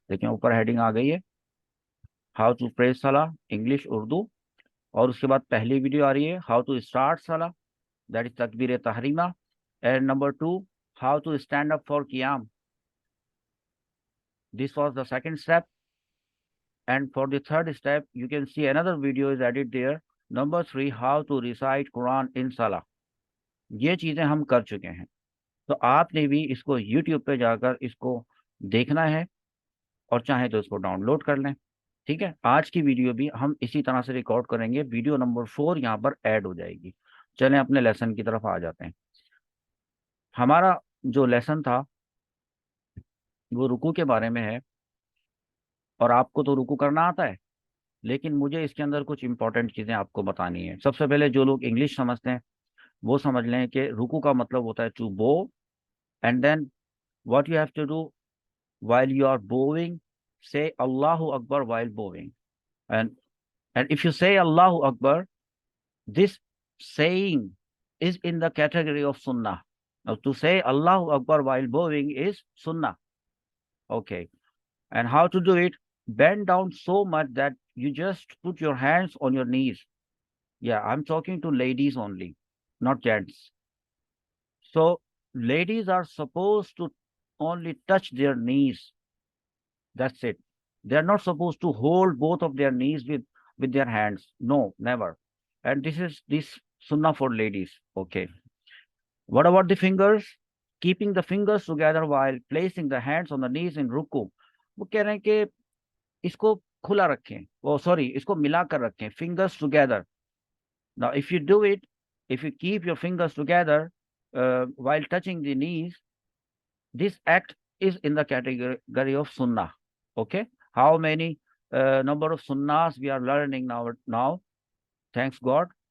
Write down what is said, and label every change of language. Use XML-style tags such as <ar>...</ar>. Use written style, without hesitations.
<hi>देखिए ऊपर हेडिंग आ गई है</hi> <en>how to pray सला English Urdu,</en> <hi>और उसके बाद पहली वीडियो आ रही है</hi> <en>How to start सला, that is तकबीर तहरीमा, and number two how to stand up for कियाम, this was the second step. And for the third step, you can see another video is added there. Number three, how to recite Quran in Salah.</en> <hi>ये चीजें हम कर चुके हैं, तो आपने भी इसको YouTube पे जाकर इसको देखना है और चाहे तो इसको डाउनलोड कर लें। ठीक है, आज की वीडियो भी हम इसी तरह से रिकॉर्ड करेंगे, वीडियो नंबर 4 यहाँ पर ऐड हो जाएगी। चलें अपने लेसन की तरफ आ जाते हैं। हमारा जो लेसन था वो रुकू के बारे में है, और आपको तो रुकू करना आता है, लेकिन मुझे इसके अंदर कुछ इंपॉर्टेंट चीजें आपको बतानी है। सबसे पहले जो लोग इंग्लिश समझते हैं वो समझ लें कि रुकू का मतलब होता है</hi> <en>To bow, and then what you have to do while you are bowing, say Allahu Akbar while bowing. And if you say Allahu Akbar, this saying is in the category of sunnah. Now to say Allahu Akbar while bowing is sunnah. Okay. And how to do it? Bend down so much that you just put your hands on your knees. Yeah, I'm talking to ladies only, not gents. So ladies are supposed to only touch their knees. That's it. They are not supposed to hold both of their knees with their hands. No, never. And this is this sunnah for ladies. Okay. What about the fingers? Keeping the fingers together while placing the hands on the knees in ruku.</en> <hi>वो कह रहे हैं कि इसको खुला रखें, वो sorry इसको मिला कर रखें,</hi> <en>fingers together. Now if you do it, if you keep your fingers together while touching the knees, this act is in the category of sunnah. Okay. How many number of sunnahs we are learning now? Thanks God.</en>